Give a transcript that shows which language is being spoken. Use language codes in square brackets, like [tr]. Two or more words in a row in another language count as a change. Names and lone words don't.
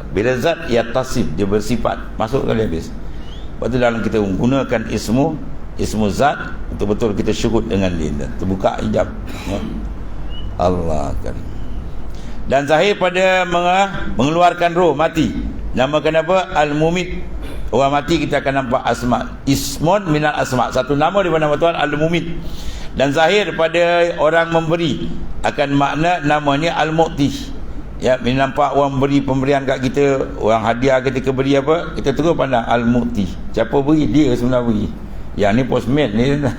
[ms] Bila zat ya tasif, dia bersifat, masuk kali habis. Sebab tu dalam kita menggunakan ismu zat, betul-betul kita syukur dengan dia, terbuka hijab, ya. [ar] الله كريم. [ms] Dan zahir pada mengeluarkan roh mati, namakan apa? Al-Mumit. Orang mati kita akan nampak asma, [ar] اسم من الأسماء, [ms] satu nama daripada nama Tuhan Al-Mumit. Dan zahir pada orang memberi akan makna namanya Al-Mu'ti. Ya, bila nampak orang beri pemberian kat kita, orang hadiah ketika beri apa, kita terus pandang Al-Mu'ti. Siapa beri? Dia sebenarnya beri. Yang ni postman ni.